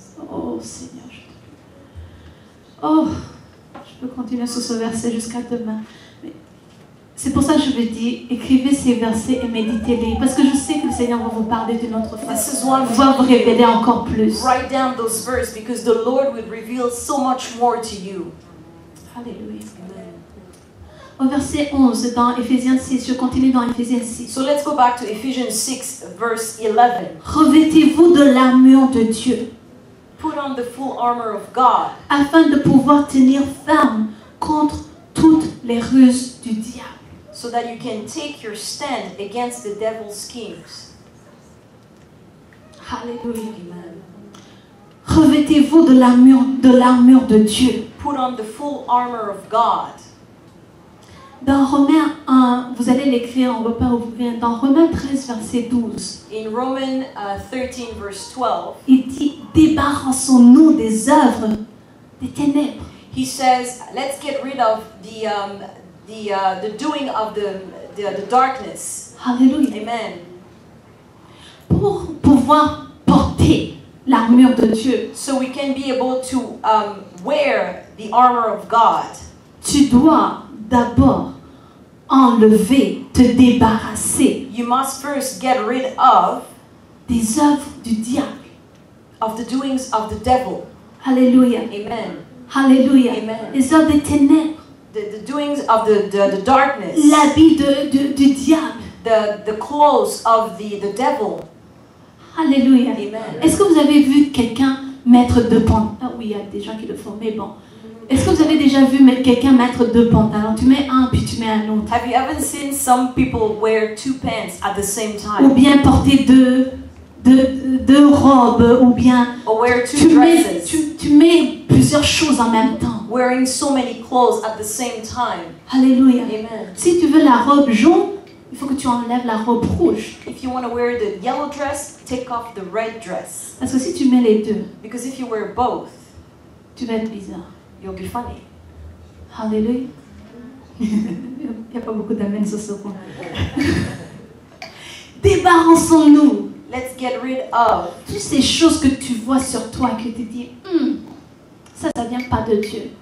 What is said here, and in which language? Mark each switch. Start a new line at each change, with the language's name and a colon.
French: Oh Seigneur, oh, je peux continuer sur ce verset jusqu'à demain. Mais c'est pour ça que je veux dire, écrivez ces versets et méditez-les. Parce que je sais que le Seigneur va vous parler d'une autre
English: This is
French: façon.
English: one
French: Il va vous révéler encore plus.
English: Write down those verses because the Lord will reveal so much more to you. Alléluia. Amen.
French: Au verset 11, dans Éphésiens 6, je continue dans Éphésiens 6.
English: So let's go back to Ephesians 6, verse 11.
French: Revêtez-vous de l'armure de Dieu,
English: Put on the full armor of God,
French: afin de pouvoir tenir ferme contre toutes les ruses du diable.
English: so that you can take your stand against the devil's schemes. Alléluia. Amen.
French: Revêtez-vous de l'armure de Dieu.
English: Put on the full armor of God.
French: Dans Romains 1, vous allez l'écrire, on ne va pas ouvrir. Dans Romains 13, verset 12,
English: In Romans 13, verse 12,
French: il dit débarrassons-nous des œuvres des ténèbres.
English: he says, let's get rid of the doing of the darkness. Alléluia. Amen.
French: Pour pouvoir porter l'armure de Dieu,
English: So we can be able to wear the armor of God.
French: tu dois d'abord enlever, te débarrasser
English: You must first get rid of
French: des œuvres du diable.
English: the doings of the devil. Alléluia. Amen. Alléluia. Amen.
French: Les œuvres des ténèbres,
English: The doings of the darkness.
French: l'habit du diable.
English: The clothes of the devil. Alléluia. Amen.
French: Est-ce que vous avez vu quelqu'un mettre deux pantalons? Ah oui, il y a des gens qui le font, mais bon. Est-ce que vous avez déjà vu quelqu'un mettre deux pantalons? Tu mets un, puis tu mets un autre.
English: Have you ever seen some people wear two pants at the same
French: Ou
English: time?
French: bien porter deux robes, ou bien
English: Or wear two
French: tu mets,
English: dresses?
French: tu mets plusieurs choses en même temps.
English: Wearing so many clothes at the same time. Alléluia. Amen.
French: Si tu veux la robe jaune, il faut que tu enlèves la robe rouge.
English: If you want to wear the yellow dress, take off the red dress.
French: Parce que si tu mets les deux,
English: Because if you wear both,
French: tu vas être bizarre.
English: you'll be funny. Alléluia.
French: Il n'y a pas beaucoup d'amen sur ce point. Débarrassons-nous
English: Let's get rid of
French: toutes ces choses que tu vois sur toi et que tu dis, ça vient pas de Dieu.